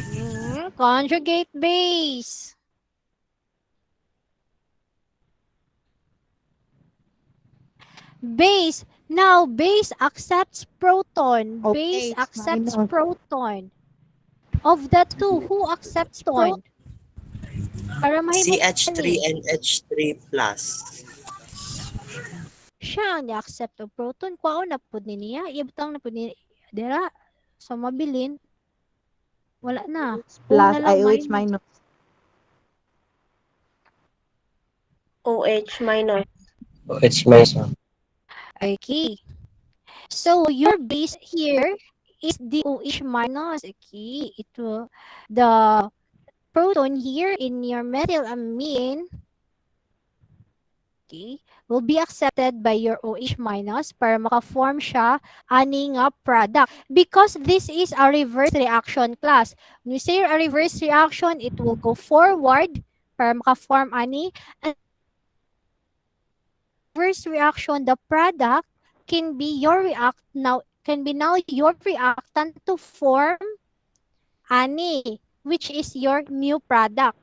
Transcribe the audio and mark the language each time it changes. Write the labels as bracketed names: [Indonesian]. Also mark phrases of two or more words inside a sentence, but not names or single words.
[English] Conjugate base. Base. Now, base accepts proton. Base OH accepts minus. proton. Of the two, who accepts proton? [Hiligaynon] Para mahimo [English] CH3 [Hiligaynon] ni. [English] and H3 plus. [Hiligaynon] Siya ang ni-accept [English] of proton. [Hiligaynon] Kwao na po niya. Ibutang na po ni. Dira. So, mabilin. Wala na. O [English] Plus [Hiligaynon] na lang [English] IOH minus. minus. OH minus. OH minus. Okay. So, your base here is the OH minus. Okay. It will, the proton here in your methylamine, okay, will be accepted by your OH minus [Hiligaynon] para maka-form siya ani nga [English] product. Because this is a reverse reaction class. When we say a reverse reaction, it will go forward [Hiligaynon] para maka-form ani. [English] And reverse reaction, the product can be your your reactant to form ani, which is your new product.